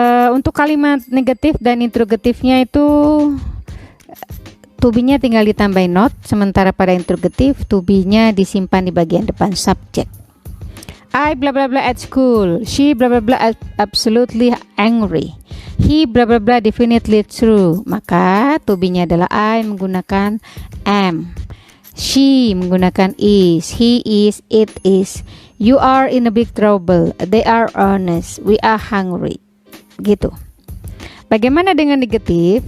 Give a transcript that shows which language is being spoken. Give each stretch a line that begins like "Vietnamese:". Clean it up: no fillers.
Indonesian: Untuk kalimat negatif dan interrogatifnya itu to be-nya tinggal ditambahin not, sementara pada interrogatif to be-nya disimpan di bagian depan subjek.
English: I blah blah blah at school. She blah blah blah absolutely angry. He blah blah blah definitely true.
Indonesian: Maka to be-nya adalah I menggunakan am.
English: She menggunakan is. He is, it is. You are in a big trouble. They are honest. We are hungry.
Indonesian: Gitu. Bagaimana dengan negatif?